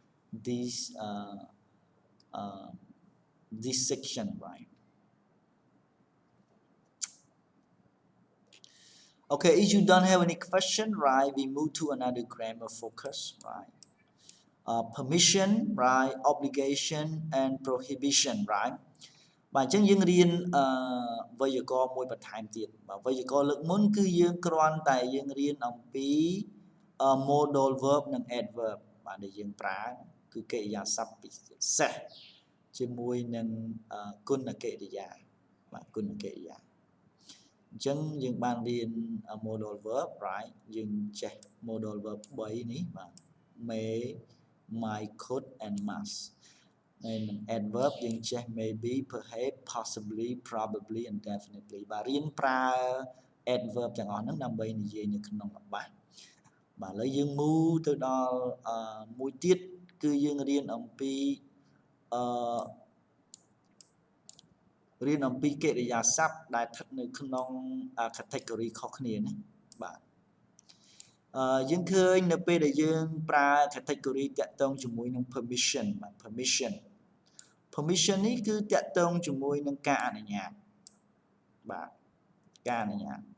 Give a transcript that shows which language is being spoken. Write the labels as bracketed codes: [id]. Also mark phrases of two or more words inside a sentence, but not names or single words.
[en] This section, right? Okay, if you don't have any question, right, we move to another grammar focus, right? Permission, right? Obligation and prohibition, right? [km] បាទអញ្ចឹងយើងរៀនវេយ្យាករណ៍មួយបន្ថែមទៀតបាទវេយ្យាករណ៍លើកមុនគឺយើងគ្រាន់តែយើងរៀនអំពី [en] modal verb [km] និង adverb បាទដែលយើងប្រើគឺកិរិយាសព្ទពិសេសជាមួយនឹងគុណកិរិយាបាទគុណកិរិយាអញ្ចឹងយើងបានរៀន [en] modal verb, right? [km] យើងចេះ [en] modal verb [km] 3នេះបាទ [en] may, might, could and must. And adverb [km] យើងចេះ [en] maybe, perhaps, possibly, probably and definitely. [km] បាទរៀនប្រើ adverb ទាំងអស់ហ្នឹងដើម្បីនិយាយនៅក្នុងល្បះបាទឥឡូវយើង move ទៅដល់មួយទៀតគឺយើងរៀនអំពីរៀនអំពីកិរិយាសព្ទដែលស្ថិតនៅក្នុង category ខុសគ្នាណាបាទយើងឃើញនៅពេលដែលយើងប្រើ category តាក់ទងជាមួយនឹង permission បាទ permission នេះគឺតាក់ទងជាមួយនឹងការអនុញ្ញាតបាទការអនុញ្ញាត